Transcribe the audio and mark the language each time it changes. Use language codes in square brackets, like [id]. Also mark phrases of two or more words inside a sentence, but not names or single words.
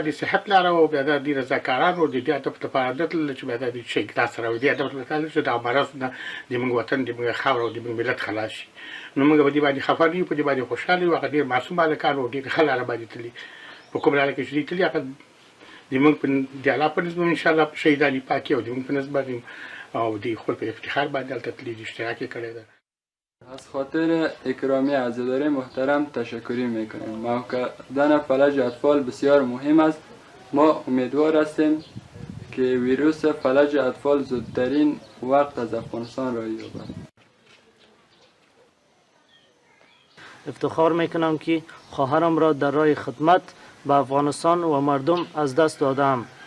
[ps] د صحت لاره او بیا د رضاکارانو د دې هدف لپاره دتل چې بیا د شهید لاس سره د هدف لپاره چې د مرض نه د موږ وطن د موږ خاور او د موږ ملت خلاص شي نو موږ په دې باندې خفه نه یو په دې باندې خوشاله یو هغه ډېر معصوم هلکان او ډېر ښه لاره باندې تللي په کوم لاره کې چې دوی تللي هغه د موږ د الله په نسبت انشاءالله شهیدان پاکي او د موږ په نسبت او د خپل په افتخار باندې هلته تللي دي اشتراک یې کړی ده [fa] از خاطر اکرامی عزاداری محترم تشکری میکنیم. موقع فلج اطفال بسیار مهم است. ما امیدوار هستیم که ویروس فلج اطفال زودترین وقت از افغانستان را یابد. افتخار میکنم که خواهرم را در راه خدمت به افغانستان و مردم از دست دادم.